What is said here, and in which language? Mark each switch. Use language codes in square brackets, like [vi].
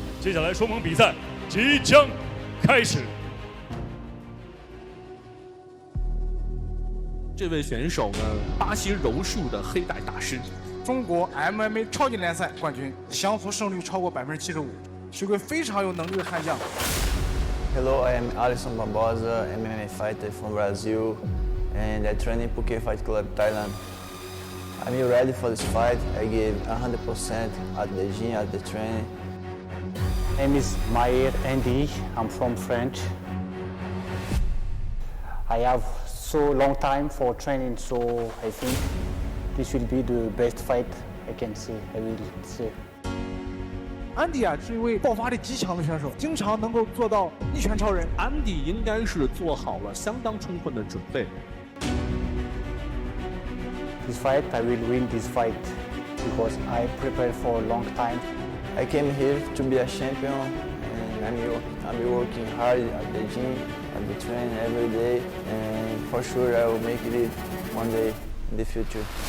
[zh] 接下来双方比赛即将开始。这位选手呢，巴西柔术的黑带大师，中国 MMA 超级联赛冠军，降服胜率超过75%，是个非常有能力的悍将。 [en] Hello, I am Alisson Barbosa, MMA fighter from Brazil, and I train in JCK Fight Club, Thailand. I'm ready for this fight. I gave 100% at the gym, at the training. My name is Andi. I'm from France. I have so long time for training, so I think this will be the best fight I can see. I will say. [zh] 安迪啊，是一位爆发力极强的选手，经常能够做到一拳超人。安迪应该是做好了相当充分的准备。 [en] This fight, I will win this fight because I prepared for a long time. I came here to be a champion, and I'm working hard at the gym, at the training every day, and for sure I will make it one day in the future.